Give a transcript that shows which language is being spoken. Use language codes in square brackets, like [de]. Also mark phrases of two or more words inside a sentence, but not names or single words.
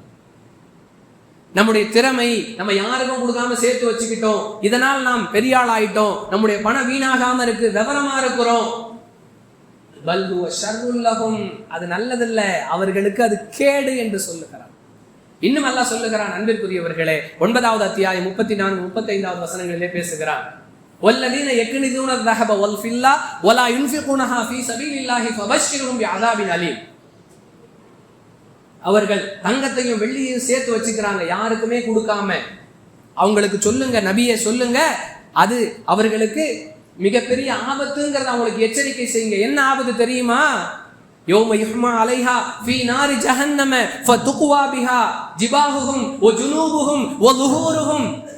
[ta] நம்முடைய திறமை நம்ம யாருக்கும் கொடுக்காம சேர்த்து வச்சுக்கிட்டோம், இதனால் நாம் பெரிய ஆள் ஆயிட்டோம், நம்முடைய பணம் வீணாகாம இருக்கு, விவரமா இருக்கிறோம், அது நல்லதில்ல, அவர்களுக்கு அது கேடு என்று சொல்லுகிறார். இன்னும் அல்லாஹ் சொல்லுகிறான், அன்பிற்குரியவர்களே, 9வது அத்தியாயம் 34, 35வது வசனங்களிலே பேசுகிறான். [ar] والذين يكنزون الذهب والفضة ولا ينفقونها في سبيل الله فبشرهم بعذاب أليم. [ta] அவர்கள் தங்கத்தையும் வெள்ளியையும் சேர்த்து வச்சுக்கிறாங்க, யாருக்குமே கொடுக்காம. அவங்களுக்கு சொல்லுங்க, நபியே சொல்லுங்க, அது அவர்களுக்கு மிகப்பெரிய ஆபத்துங்கிறத அவங்களுக்கு எச்சரிக்கை செய்யுங்க. என்ன ஆபத்து தெரியுமா? [ar] يوم يحمى عليها في نار جهنم فتكوى بها جباههم وجنوبهم وظهورهم.